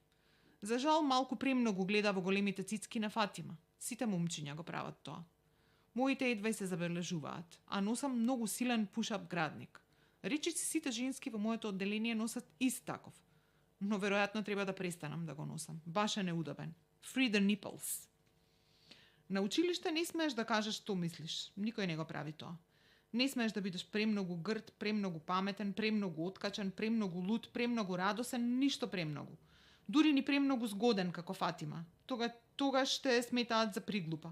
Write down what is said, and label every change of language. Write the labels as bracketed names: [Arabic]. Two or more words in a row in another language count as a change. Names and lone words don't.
[Macedonian] За жал, малку премногу гледа во големите цицки на Фатима. Сите момчиња го прават тоа. Моите едва се забележуваат, а носам многу силен пушап градник. Речиси сите женски во моето одделение носат ист таков. Но веројатно треба да престанам да го носам. Баш е неудобен. [English] Free the nipples. [Macedonian] На училиште не смееш да кажеш што мислиш. Никој не го прави тоа. Не смееш да бидеш премногу грд, премногу паметен, премногу откачен, премногу луд, премногу радосен, ништо премногу. Дури ни премногу згоден како Фатима. Тогаш ще сметаат за приглупа.